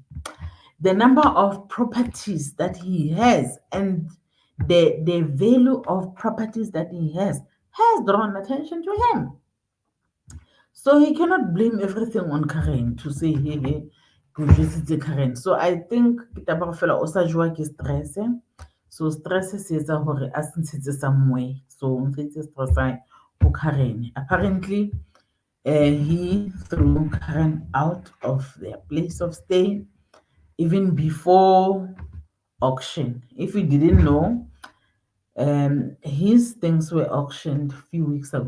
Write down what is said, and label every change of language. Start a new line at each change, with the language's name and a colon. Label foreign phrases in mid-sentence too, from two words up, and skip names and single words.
English: The number of properties that he has and the value of properties that he has drawn attention to him. So he cannot blame everything on Karen to say, hey, hey, utlwisitse current. So I think
Southern Sotho: ke taba go fela o sa jowa ke stress, so stress se etsa hore a se ntshetse somewhere, so o ntshetse stress go Karen.
English: Apparently he threw Karen out of their place of stay even before auction. If you didn't know, his things were auctioned a few weeks ago.